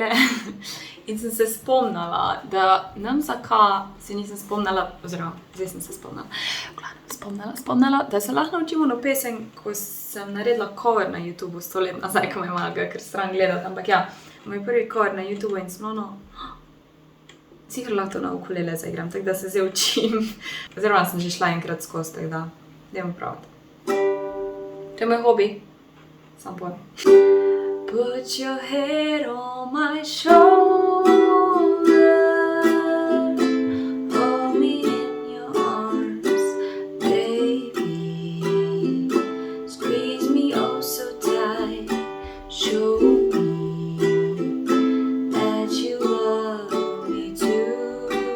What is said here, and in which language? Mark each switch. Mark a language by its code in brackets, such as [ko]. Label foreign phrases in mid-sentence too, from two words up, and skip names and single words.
[sl] In sem se spomnila, da nam zakaj se nisem spomnila, oziroma zdaj sem se spomnila, da se lahko naučimo na pesem, ko sem naredila cover na YouTube 100 let nazaj, ko me malo ga kar stran gledati, ampak ja, moj prvi cover na YouTube in sem sicer lahko na ukulele zaigram, tako da se zdaj učim. Oziroma sem že šla enkrat skozi, tako da dajmo praviti. To je moj hobi. Sam povem. [en] Put your head on my shoulder, hold me in your arms, baby, squeeze me oh so tight, show me that you love me too,